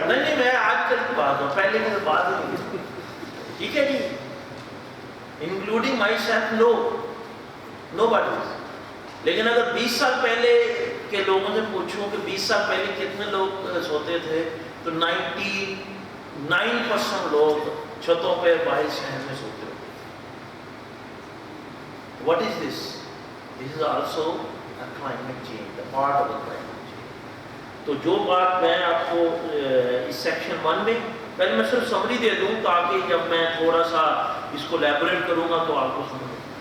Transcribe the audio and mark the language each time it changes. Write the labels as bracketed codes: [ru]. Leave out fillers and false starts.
[ur] نہیں میں آج کل کی بات ہوں، پہلے کی بات نہیں، ٹھیک ہے جی، [en] Including myself nobody. [ur] لیکن اگر 20 سال پہلے کے لوگوں سے پوچھوں کہ 20 سال پہلے کتنے لوگ سوتے تھے تو 99% لوگ چھتوں پہ باہر شہر میں سوتے ہوتے. [en] What is this? This is also a climate change, a part of the climate change. [ur] تو جو بات میں آپ کو اس سیکشن 1 میں، پہلے میں صرف سمری دے دوں تاکہ جب میں تھوڑا سا اس کو لیبوریٹ کروں گا تو آپ کو سمجھ.